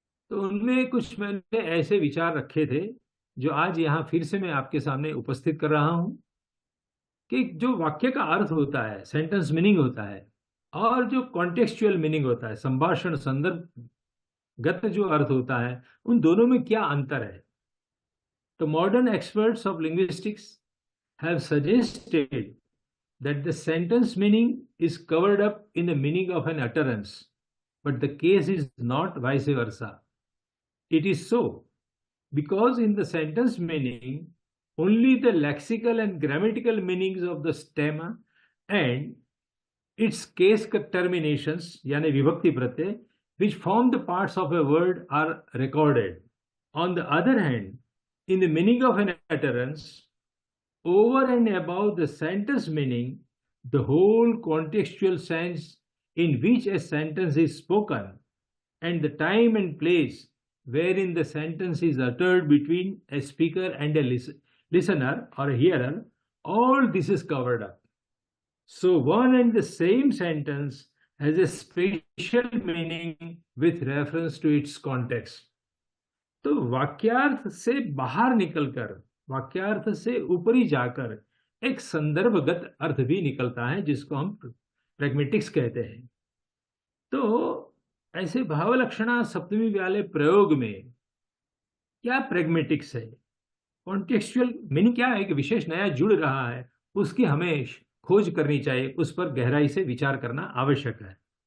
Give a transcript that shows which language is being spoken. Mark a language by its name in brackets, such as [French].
[Hindi] तो उनमें कुछ मैंने ऐसे विचार रखे थे जो आज यहाँ फिर से मैं आपके सामने उपस्थित कर रहा हूँ, कि जो वाक्य का अर्थ होता है, सेंटेंस मीनिंग होता है, और जो कॉन्टेक्सचुअल मीनिंग होता है, संभाषण संदर्भगत जो अर्थ होता है, उन दोनों में क्या अंतर है। [English] तो modern experts of linguistics have suggested that the sentence meaning is covered up in the meaning of an utterance, but the case is not vice versa. It is so because in the sentence meaning only the lexical and grammatical meanings of the stem and its case terminations, [Hindi] yani vibhakti pratyay, [English] which form the parts of a word are recorded. On the other hand, in the meaning of an utterance, over and above the sentence meaning, the whole contextual sense in which a sentence is spoken and the time and place wherein the sentence is uttered between a speaker and a listener or a hearer, all this is covered up. So one and the same sentence has a special meaning with reference to its context. [Hindi] तो वाक्यार्थ से बाहर निकलकर, वाक्यार्थ से ऊपरी जाकर एक संदर्भगत अर्थ भी निकलता है, जिसको हम प्रैग्मेटिक्स कहते हैं। तो ऐसे भावलक्षणा सप्तमी वाले प्रयोग में क्या प्रैग्मेटिक्स है, कॉन्टेक्सचुअल मीनिंग क्या है, कि विशेष नया जुड़ रहा है, उसकी हमें खोज करनी चाहिए, उस पर गहराई से विचार करना आवश्यक है।